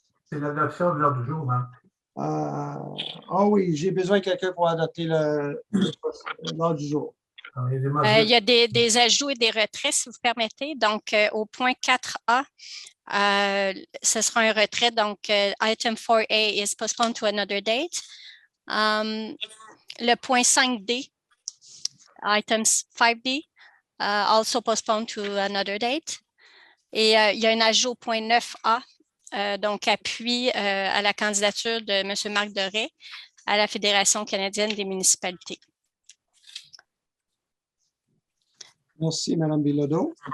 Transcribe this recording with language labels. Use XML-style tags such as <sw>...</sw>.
<fr>C'est l'adoption de l'ordre du jour, hein? Oui, j'ai besoin de quelqu'un pour adopter l'ordre du jour. Il y a des ajouts et des retraits, si vous permettez. Donc, au point 4A, ce sera un retrait. Donc,</fr> <en>item 4A is postponed to another date.</en> <fr>Le point 5D,</fr> <en>item 5D, also postponed to another date.</en> <fr>Et il y a un ajout au point 9A, donc appui à la candidature de M. Marc Doré à la Fédération canadienne des municipalités. Merci, Mme Bilodeau.</fr>